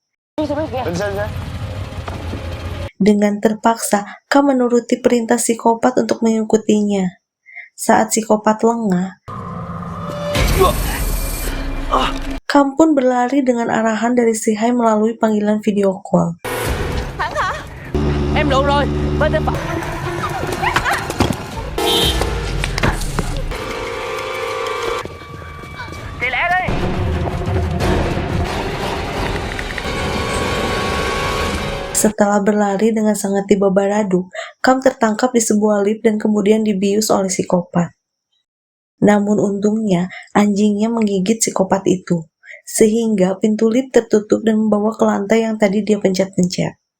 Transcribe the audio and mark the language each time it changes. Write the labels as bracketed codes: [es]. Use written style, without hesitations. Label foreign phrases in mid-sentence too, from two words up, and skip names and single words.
[id] Dengan terpaksa, Kam menuruti perintah psikopat untuk mengikutinya. Saat psikopat lengah, Kam pun berlari dengan arahan dari si Hai melalui panggilan [en] video call. [vi] Thắng hả? Em lộn rồi, bên tay phải. chị lẹ đi. [id] Setelah berlari dengan sangat dibabaradu, Kam tertangkap di sebuah lift dan kemudian dibius oleh psikopat. Namun untungnya, anjingnya menggigit psikopat itu, sehingga pintu lift tertutup dan membawa ke lantai yang tadi dia pencet-pencet.